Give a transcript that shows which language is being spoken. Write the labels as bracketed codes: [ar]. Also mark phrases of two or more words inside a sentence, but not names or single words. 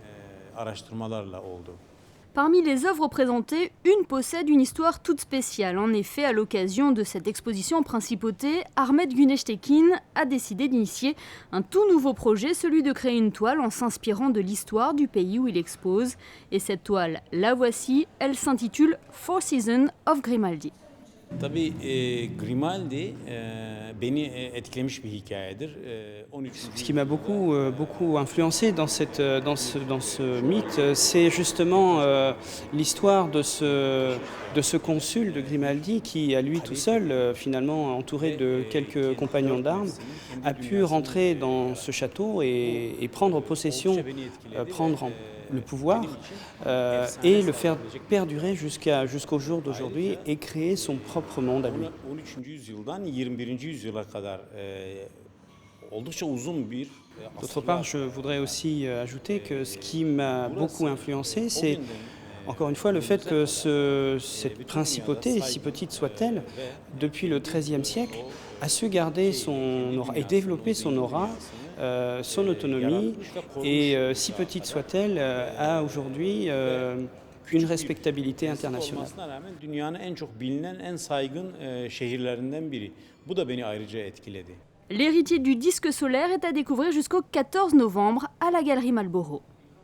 [fr] Parmi les œuvres présentées, une possède une histoire toute spéciale. En effet, à l'occasion de cette exposition en principauté, Ahmet Güneştekin a décidé d'initier un tout nouveau projet, celui de créer une toile en s'inspirant de l'histoire du pays où il expose. Et cette toile, la voici, elle s'intitule Four Seasons of Grimaldi. [tr] Tabii Grimaldi beni etkilemiş bir hikayedir. [fr] Ce qui m'a beaucoup influencé dans ce mythe, c'est justement l'histoire de ce consul de Grimaldi qui, à lui tout seul, finalement entouré de quelques compagnons d'armes, a pu rentrer dans ce château et prendre possession, prendre le pouvoir et le faire perdurer jusqu'au jour d'aujourd'hui et créer son propre monde à lui. [tr] 13. yüzyıldan 21. yüzyıla kadar oldukça uzun bir. [fr] D'autre part, je voudrais aussi ajouter que ce qui m'a beaucoup influencé, c'est encore une fois le fait que cette principauté, si petite soit-elle, depuis le XIIIe siècle, a su garder son aura et développer son aura, son autonomie, et si petite soit-elle, a aujourd'hui une respectabilité internationale. [tr] Olmasına rağmen dünyanın en çok bilinen, en saygın şehirlerinden biri. Bu da beni ayrıca etkiledi. [fr] L'héritier du disque solaire est à découvrir jusqu'au 14 novembre à la galerie Malboro.